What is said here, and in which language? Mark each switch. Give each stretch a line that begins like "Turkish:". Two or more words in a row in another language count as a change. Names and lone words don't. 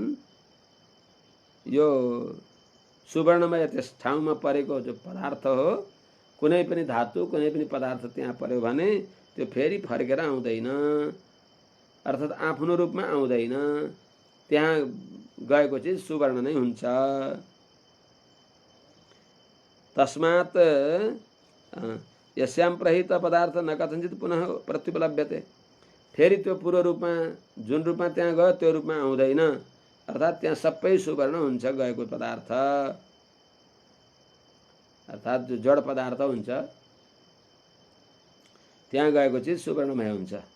Nepali: यो सुवर्णमय त्यस ठाउँमा परेको जो पदार्थ हो, कुनै पनि धातु कुनै पनि पदार्थ त्यहाँ पर्यो भने त्यो फेरि फर्केर आउँदैन, अर्थात् आफ्नो रूपमा आउँदैन, त्यहाँ गएको चिज सुवर्ण नै हुन्छ।
Sanskrit: तस्मात् यस्याम प्रहित पदार्थ न कथञ्चित् पुनः प्रत्युपलभ्यते,
Nepali: फेरि त्यो पूर्व रूपमा जुन रूपमा त्यहाँ गयो त्यो रूपमा आउँदैन, अर्थात् त्यहाँ सबै सुवर्ण हुन्छ गएको पदार्थ, अर्थात् जो जड पदार्थ हुन्छ त्यहाँ गएको चिज सुवर्णमय हुन्छ।